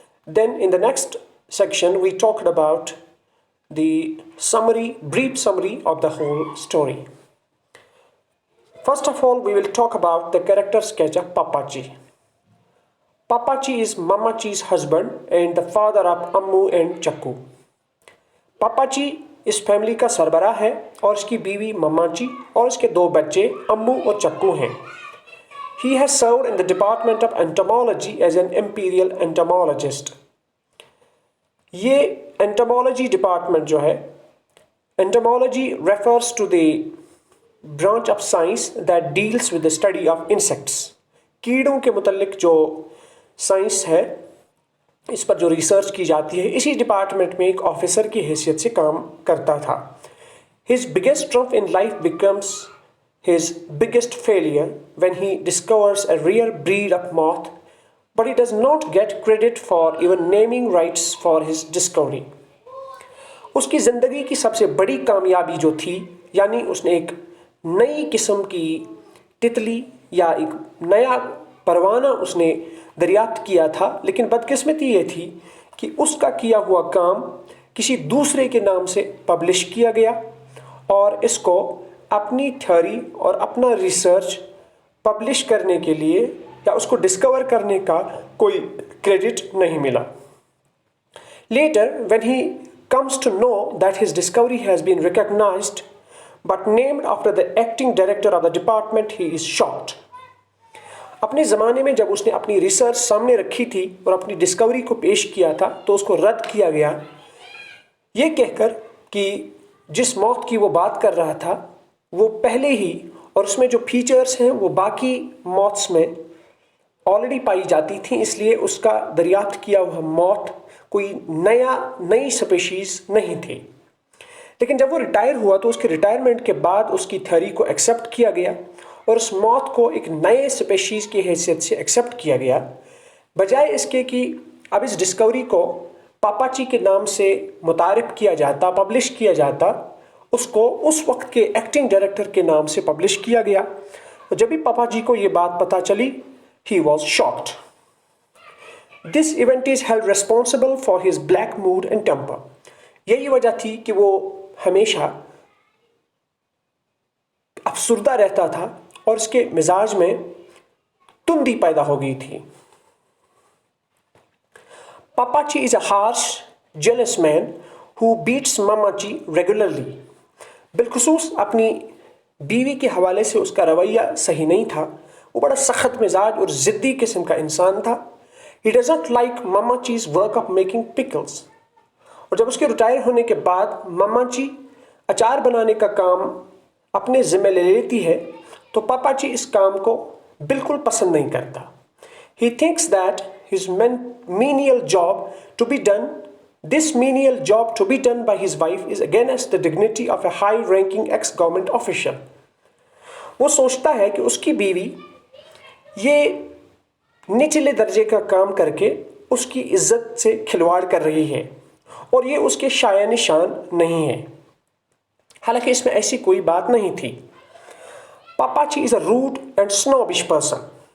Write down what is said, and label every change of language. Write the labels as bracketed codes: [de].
[en] Then in the next section, we talked about the brief summary of the whole story. First of all, we will talk about the character sketch of Papaji. Papaji is Mamaji's husband and the father of Ammu and Chakku. [hi] Papaji इस family का सरबराह है और उसकी बीवी मम्माजी और उसके दो बच्चे अम्मू और चक्कू हैं. [en] He has served in the department of entomology as an imperial entomologist. ये entomology department [hi] जो है, [en] entomology refers to the branch of science that deals with the study of insects. [hi] कीड़ों के मुतल्लिक जो साइंस है, इस पर जो रिसर्च की जाती है, इसी डिपार्टमेंट में एक ऑफिसर की हैसियत से काम करता था. [en] His biggest triumph in life becomes his biggest failure when he discovers a rare breed of moth, but he does not get credit for even naming rights for his discovery. [hi] उसकी ज़िंदगी की सबसे बड़ी कामयाबी जो थी, यानी उसने एक नई किस्म की तितली या एक नया परवाना उसने दरियाफ्त किया था, लेकिन बदकिस्मती ये थी कि उसका किया हुआ काम किसी दूसरे के नाम से पब्लिश किया गया और इसको अपनी थ्योरी और अपना रिसर्च पब्लिश करने के लिए या उसको डिस्कवर करने का कोई क्रेडिट नहीं मिला. [en] Later, when he comes to know that his discovery has been recognized but named after the acting director of the department, he is shocked. [hi] अपने ज़माने में जब उसने अपनी रिसर्च सामने रखी थी और अपनी डिस्कवरी को पेश किया था, तो उसको रद्द किया गया ये कहकर कि जिस मौत की वो बात कर रहा था वो पहले ही और उसमें जो फीचर्स हैं वो बाकी मौत्स में ऑलरेडी पाई जाती थी, इसलिए उसका दरियाफ्त किया हुआ मौत कोई नई स्पेशीज़ नहीं थी. लेकिन जब वो रिटायर हुआ तो उसके रिटायरमेंट के बाद उसकी थ्योरी को एक्सेप्ट किया गया और उस मौत को एक नए स्पेशीज़ की हैसियत से एक्सेप्ट किया गया, बजाय इसके कि अब इस डिस्कवरी को पापाजी के नाम से मुतारिफ किया जाता, पब्लिश किया जाता, उसको उस वक्त के एक्टिंग डायरेक्टर के नाम से पब्लिश किया गया. और जब भी पापाजी को ये बात पता चली, [en] he was shocked. This event is held responsible for his black mood and temper. [hi] यही वजह थी कि वो हमेशा अफसुर्दा रहता था और उसके मिजाज में तुंदी पैदा हो गई थी. [en] Papaji is a harsh, jealous man who beats Mamaji regularly. [hi] बिलखुसूस अपनी बीवी के हवाले से उसका रवैया सही नहीं था. वो बड़ा सख्त मिजाज और ज़िद्दी किस्म का इंसान था. [en] He does not like Mamaji's work of making pickles. [hi] और जब उसके रिटायर होने के बाद मम्माजी अचार बनाने का काम अपने ज़िम्मे ले लेती है, तो पापाजी इस काम को बिल्कुल पसंद नहीं करता. [en] He thinks that his menial job to be done, this menial job to be done by his wife is against the dignity of a high-ranking ex-government official. [hi] वो सोचता है कि उसकी बीवी ये निचले दर्जे का काम करके उसकी इज्जत से खिलवाड़ कर रही है और ये उसके शाया निशान नहीं है. हालांकि इसमें ऐसी कोई बात नहीं थी. पापाजी [en] Is a rude and snobbish person.